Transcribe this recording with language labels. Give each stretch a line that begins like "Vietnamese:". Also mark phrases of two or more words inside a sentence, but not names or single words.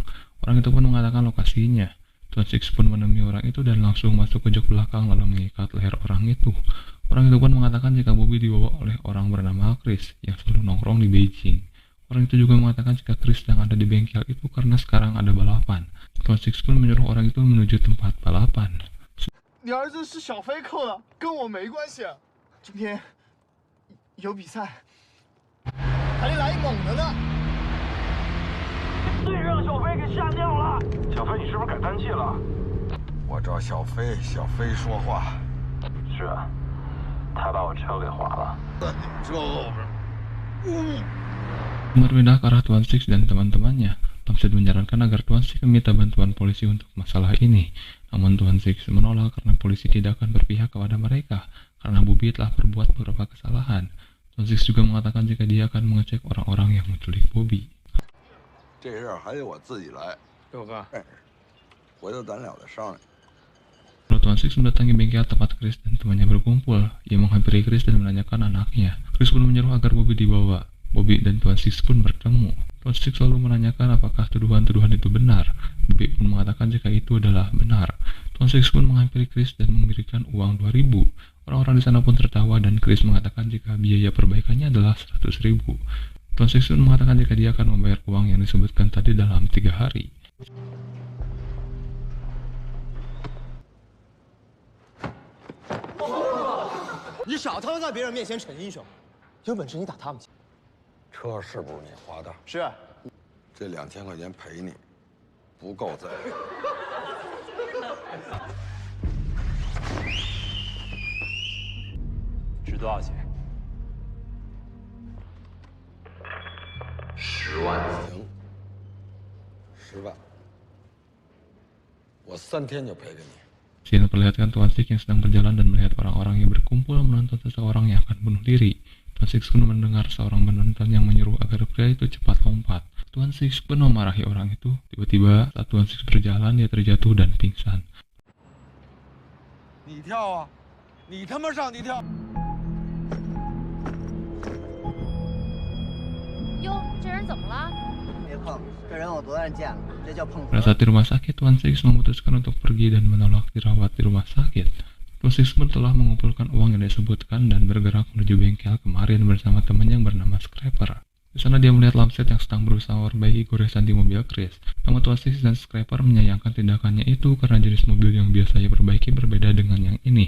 Indonesian: Orang itu pun mengatakan lokasinya. Tuan Six pun menemui orang itu dan langsung masuk ke jok belakang lalu mengikat leher orang itu. Orang itu pun mengatakan jika Bobby dibawa oleh orang bernama Chris yang selalu nongkrong di Beijing. Orang itu juga mengatakan jika Chris sedang ada di bengkel itu karena sekarang ada balapan. Tuan Six pun menyuruh orang itu menuju tempat balapan.
Chinese: 你儿子是小飞扣的，跟我没关系。今天有比赛，还得来一猛的呢。对，让小飞给吓尿了。小飞，你是不是改氮气了？我找小飞，小飞说话。是啊，他把我车给划了。这后边，
Indonesian: Berpindah ke arah Tuan Six dan teman-temannya. Lamsed menyarankan agar Tuan Six meminta bantuan polisi untuk masalah ini. Namun Tuan Six menolak karena polisi tidak akan berpihak kepada mereka karena Bobby telah berbuat beberapa kesalahan. Tuan Six juga mengatakan jika dia akan mengecek orang-orang yang menculik Bobby.
Chinese: 这事儿还得我自己来。六哥，回头咱俩再商量。
Indonesian: Lalu Tuan Six mendatangi bengkel tempat Chris dan temannya berkumpul. Ia menghampiri Chris dan menanyakan anaknya. Chris pun menyuruh agar Bobby dibawa. Bobby dan Tuan Six pun bertemu. Tuan Six lalu menanyakan apakah tuduhan-tuduhan itu benar. Bobby pun mengatakan jika itu adalah benar. Tuan Six pun menghampiri Chris dan memberikan uang 2.000. Orang-orang di sana pun tertawa dan Chris mengatakan jika biaya perbaikannya adalah 100.000. Tuan Six pun mengatakan jika dia akan membayar uang yang disebutkan tadi dalam 3 hari.
Chinese: 你少他妈在别人面前逞英雄，有本事你打他们去。车是不是你花的？是。这2000块钱赔你，不够宰。值多少钱？10万。行，10万，我3天就赔给你。
Indonesian: Scene memperlihatkan Tuan Six yang sedang berjalan dan melihat orang-orang yang berkumpul menonton seseorang yang akan bunuh diri. Tuan Six pun mendengar seorang penonton yang menyuruh agar pria itu cepat lompat. Tuan Six pun memarahi orang itu. Tiba-tiba saat Tuan Six berjalan, dia terjatuh dan pingsan.
Chinese: 你跳啊！你他妈上去跳！哟，这人怎么了？别碰，这人我昨天见了，这叫碰瓷。
Indonesian: Pada saat di rumah sakit, Tuan Six memutuskan untuk pergi dan menolak dirawat di rumah sakit. Tuan Six pun telah mengumpulkan uang yang disebutkan dan bergerak menuju bengkel kemarin bersama teman yang bernama Scraper. Di sana dia melihat Lamset yang sedang berusaha memperbaiki goresan di mobil Chris. Namun Tuan Six dan Scraper menyayangkan tindakannya itu karena jenis mobil yang biasanya perbaiki berbeda dengan yang ini.